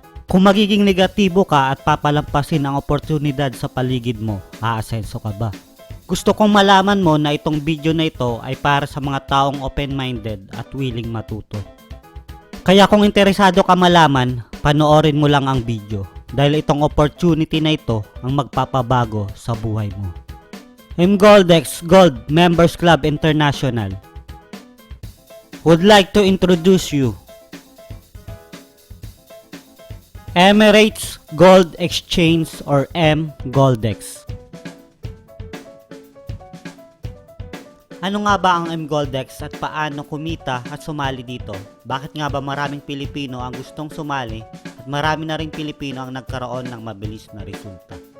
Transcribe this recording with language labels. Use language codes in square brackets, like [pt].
[tl] Kung magiging negatibo ka at papalampasin ang oportunidad sa paligid mo, aasenso ka ba? Gusto kong malaman mo na itong video na ito ay para sa mga taong open-minded at willing matuto. Kaya kung interesado ka malaman, panoorin mo lang ang video dahil itong opportunity na ito ang magpapabago sa buhay mo. [en] mGoldex Gold Members Club International would like to introduce you Emirates Gold Exchange or mGoldex. [tl] Ano nga ba ang mGoldex at paano kumita at sumali dito? Bakit nga ba maraming Pilipino ang gustong sumali at marami na ring Pilipino ang nagkaroon ng mabilis na resulta?